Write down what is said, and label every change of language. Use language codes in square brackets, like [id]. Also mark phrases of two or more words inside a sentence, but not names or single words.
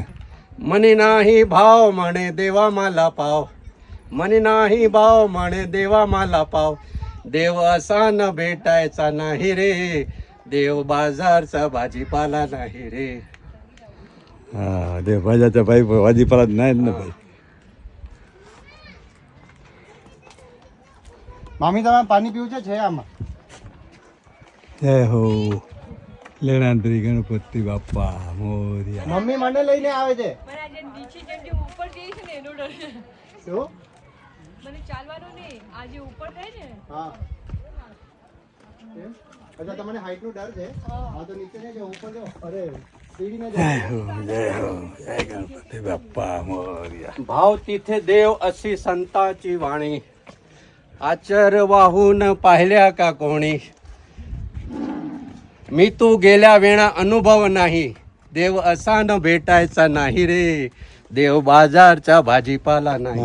[mr] मनी नाही भाव म्हणे देवा मला पाव, मनी नाही भाव म्हणे देवा मला पाव, देव असा न भेटायचा नाही रे, देव बाजारचा भाजीपाला नाही रे. हा ते भाज्याच्या बाई भाजीपाला नाहीत ना बाई. [gu] मामी તમે પાણી પીવું છે આમાં? [mr] जय हो लेणाद्री गणपती बाप्पा मोरया. [gu] મમ્મી મને લઈને આવે છે. મને આજે નીચે જેમ જે ઉપર જઈએ છે ને એનો ડર છે. શું? મને ચાલવાનું નહીં, આજે ઉપર થાય ને. હા. અચ્છા તમને હાઈટ નો ડર છે? હા તો નીચે ને જો ઉપર જો. અરે સીડી ને [mr] जय हो जय हो जय गणपती बाप्पा मोरया. भाव तिथे देव अशी संताची वाणी, आचर वाहून पाहिल्या का कोणी, मी तू गेल्या वेळा अनुभव नाही, देव असा न भेटायचा नाही रे, देव बाजारचा भाजीपाला नाही